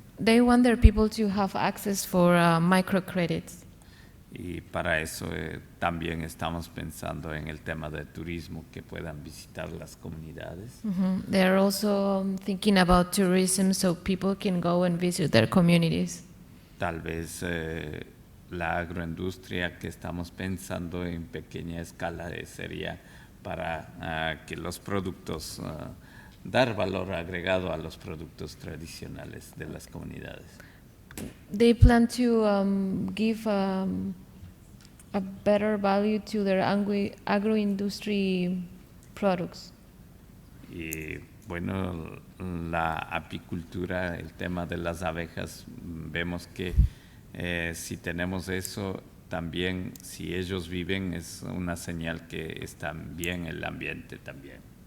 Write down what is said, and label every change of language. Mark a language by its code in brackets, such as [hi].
[en] They want their people to have access for microcredits. [es] Y para eso también estamos pensando en el tema de turismo, que puedan visitar las comunidades. [en] They are also thinking about tourism so people can go and visit their communities. [es] Tal vez la agroindustria que estamos pensando en pequeña escala sería para que los productos, dar valor agregado a los productos tradicionales de las comunidades. [en] They plan to give a better value to their agroindustry products. [es] Y bueno, la apicultura, el tema de las abejas, vemos que si tenemos eso, también si ellos viven es una señal que está bien el ambiente también.